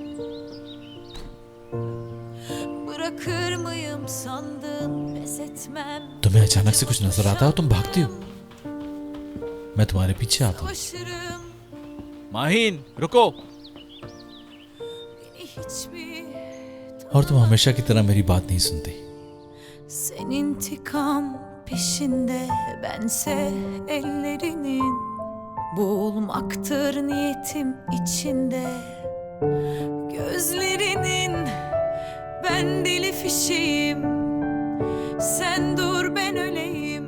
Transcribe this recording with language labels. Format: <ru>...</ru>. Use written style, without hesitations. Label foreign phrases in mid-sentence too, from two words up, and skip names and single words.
<hi>तुम्हें अचानक से कुछ नजर आता है, तुम भागती हो, मैं तुम्हारे पीछे आता हूं। माहिन रुको। और तुम हमेशा की तरह मेरी बात नहीं सुनती।</hi> <tr>İntikam peşinde bense ellerinin, boğulmaktır niyetim içinde gözlerinin. Ben deli fişeğim, sen dur ben öleyim.</tr>